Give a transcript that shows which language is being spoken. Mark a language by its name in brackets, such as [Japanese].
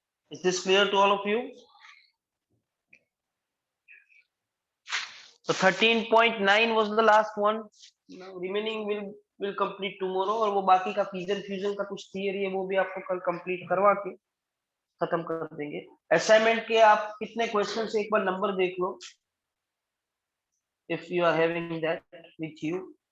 [English] Is this clear to all of you? So 13.9 was the last one. Now remaining will complete tomorrow. [Hindi] और वो बाकी का fission fusion का कुछ theory है वो भी आपको कल complete करवा के खत्म कर देंगे. Assignment के आप कितने क्वेश्चन से एक बार नंबर देख लो. [English] If you are having that with you.